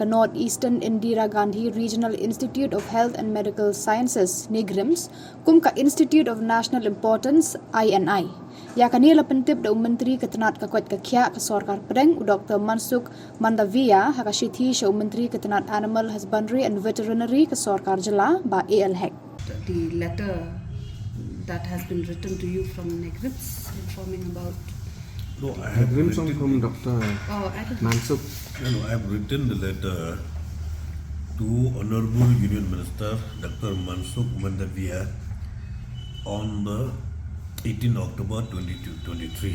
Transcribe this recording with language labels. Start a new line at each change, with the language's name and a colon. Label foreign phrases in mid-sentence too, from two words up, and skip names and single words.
Khasi: North Eastern Indira Gandhi Regional Institute of Health and Medical Sciences Neigrihms kum ka
English: Institute of National Importance
Khasi: INI yaka nila pyntip da Myntri ka tnad ka Koit ka Khiah ka sorkar pdeng Dr. Mansukh Mandaviya haka shithi sha Myntri ka tnad
English: Animal Husbandry and Veterinary
Khasi: ka sorkar Jylla Bah AL Hek.
English: The letter that has been written to you from Neigrihms informing about. No, I have written from Dr. Mansukh. No, I have written the letter to Honorable Union Minister Dr. Mansukh Mandaviya on the 18 October 2023.